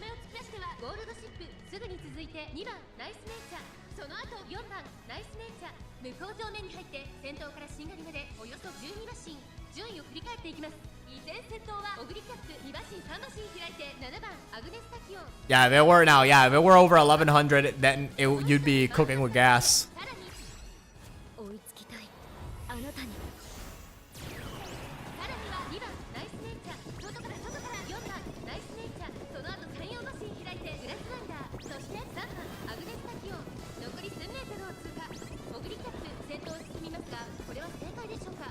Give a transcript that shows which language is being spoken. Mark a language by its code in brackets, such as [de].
[ja] て2番ナイスネイチャー、その後4番ナイスネイチャー、向こう上面に入って先頭からしんがりまでおよそ12馬身、順位を振り返っていきます。依然先頭はオグリキャップ2馬身3馬身開いて7番アグネスタキオン。 [en] Yeah, if it were now, yeah, if it were over 1100, then you'd be cooking with gas. [ja] さらに追いつきたいあなたに。さらには2番ナイスネイチャー、外から4番ナイスネイチャー、その後3、4馬身開いてグラスワンダー、そして3番アグネスタキオン。残り数メートルを通過。オグリキャップ先頭を進みますが、これは正解でしょうか。